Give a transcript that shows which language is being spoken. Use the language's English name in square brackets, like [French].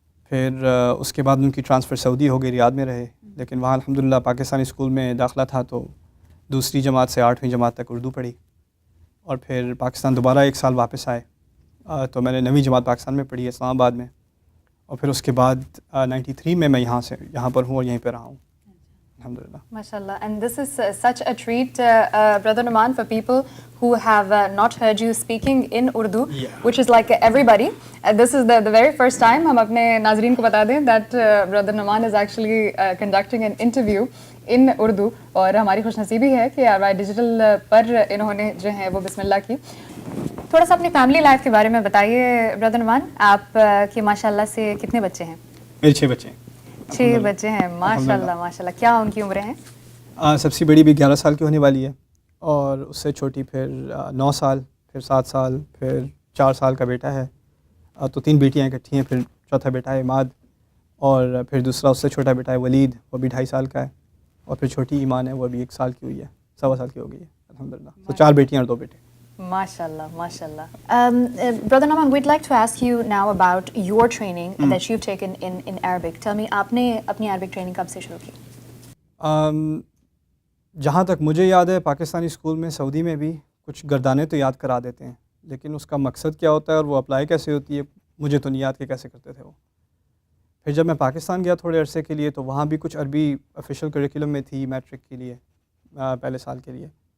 [Urdu] پھر اس کے بعد ان کی ٹرانسفر سعودی ہو گئی، ریاض میں رہے، لیکن وہاں الحمدللہ پاکستانی اسکول میں داخلہ تھا تو 2 جماعت سے 8ویں جماعت تک اردو پڑھی. اور پھر پاکستان دوبارہ 1 سال واپس آئے تو میں نے 9ویں جماعت پاکستان میں پڑھی اسلام آباد میں. اور پھر اس کے بعد 93 میں یہاں پر ہوں اور یہیں پہ رہا ہوں الحمدللہ. [Arabic] MashaAllah. [English] And this is such a treat, Brother Numan, for people who have not heard you speaking in Urdu, which is like everybody. This is the very first time [Urdu] ہم اپنے ناظرین کو بتا دیں [English] that Brother Numan is actually conducting an interview in Urdu. [Urdu] اور ہماری خوش نصیبی ہے کہ ARY ڈیجیٹل پر انہوں نے جو ہے وہ بسم اللہ کی. تھوڑا سا اپنی فیملی لائف کے بارے میں بتائیے برادر نعمان. آپ کے ماشاءاللہ سے کتنے بچے ہیں؟ میرے 6 بچے ہیں. 6 بچے ہیں، ماشاءاللہ ماشاءاللہ. کیا ان کی عمریں ہیں؟ سب سے بڑی بھی 11 سال کی ہونے والی ہے اور اس سے چھوٹی پھر 9 سال، پھر 7 سال، پھر 4 سال کا بیٹا ہے. تو 3 بیٹیاں اکٹھی ہیں. پھر چوتھا بیٹا ہے عماد، اور پھر دوسرا اس سے چھوٹا بیٹا ہے ولید، وہ بھی 2.5 سال کا ہے. اور پھر چھوٹی ایمان ہے، وہ بھی 1 سال کی ہوئی ہے، 1.25 سال کی ہو گئی ہے الحمدللہ. تو 4 بیٹیاں اور 2 بیٹے. ماشاءاللہ ماشاءاللہ. [English] Brother Numan, we'd like to ask you now about your training that you've taken in Arabic. Tell me, [Urdu] آپ نے اپنی عربک ٹریننگ کب سے شروع کی؟ جہاں تک مجھے یاد ہے پاکستانی اسکول میں، سعودی میں بھی کچھ گردانے تو یاد کرا دیتے ہیں، لیکن اس کا مقصد کیا ہوتا ہے اور وہ اپلائی کیسے ہوتی ہے مجھے تو نہیں یاد کہ کیسے کرتے تھے وہ. پھر جب میں پاکستان گیا تھوڑے عرصے کے لیے تو وہاں بھی کچھ عربی آفیشیل کریکولم میں تھی میٹرک کے لیے، پہلے سال کے لیے.